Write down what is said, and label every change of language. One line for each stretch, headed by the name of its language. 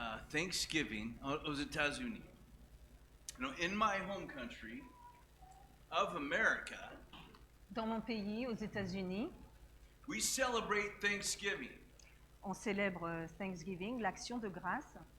French: Thanksgiving aux États-Unis.
English: You know, in my home country of America,
French: Dans mon pays, aux États-Unis,
English: we celebrate Thanksgiving.
French: on célèbre Thanksgiving, l'action de grâce.